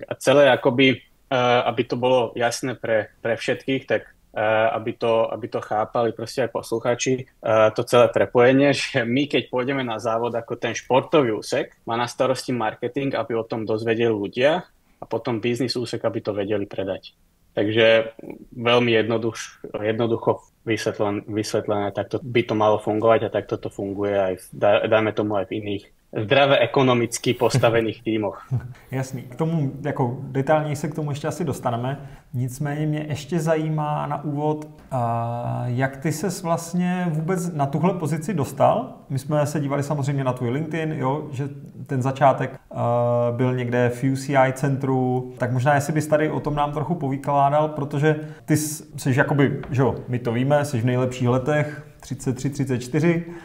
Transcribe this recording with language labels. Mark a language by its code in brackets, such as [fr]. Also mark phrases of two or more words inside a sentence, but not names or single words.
[sk] A celé akoby, aby to bolo jasné pre všetkých, tak aby to chápali proste aj posluchači, to celé prepojenie, že my keď pôjdeme na závod ako ten športový úsek, má na starosti marketing, aby o tom dozvedeli ľudia a potom business úsek, aby to vedeli predať. Takže veľmi jednoducho vysvetlené, takto by to malo fungovať a takto to funguje aj dajme tomu aj v iných zdravé ekonomicky postavených týmoch. [cs] Jasný. K tomu, jako detailněji se k tomu ještě asi dostaneme. Nicméně mě ještě zajímá na úvod, jak ty ses vlastně vůbec na tuhle pozici dostal. My jsme se dívali samozřejmě na tvůj LinkedIn, jo, že ten začátek byl někde v UCI centru, tak možná jestli bys tady o tom nám trochu povykládal, protože ty jsi jakoby, že jo, my to víme, jsi v nejlepších letech, 33, 34